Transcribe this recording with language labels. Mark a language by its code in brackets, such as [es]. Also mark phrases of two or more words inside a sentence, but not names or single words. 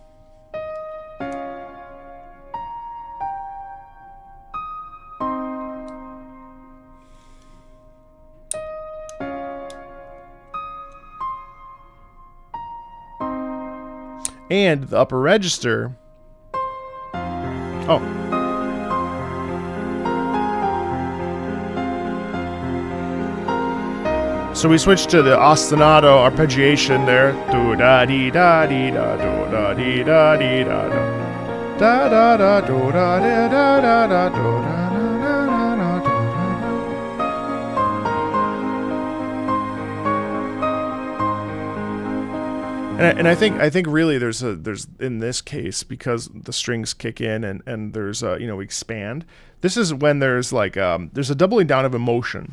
[en] And the upper register. Oh. So we switch to the ostinato arpeggiation there. Do da dee da dee da do da dee da dee da da da da do da da da da do da. And I think really there's in this case, because the strings kick in and there's we expand. This is when there's like there's a doubling down of emotion.